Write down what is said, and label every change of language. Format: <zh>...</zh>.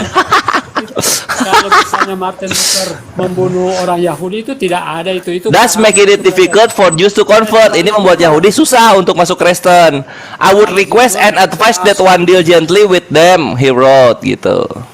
<id>kalau misalnya Martin Luther membunuh orang Yahudi itu tidak ada itu.</id> <en>That's make it difficult for Jews to convert.</en> <id>Ini membuat Yahudi susah untuk masuk Kristen.</id> <en>I would request and advise that one deal gently with them, he wrote gitu.</en>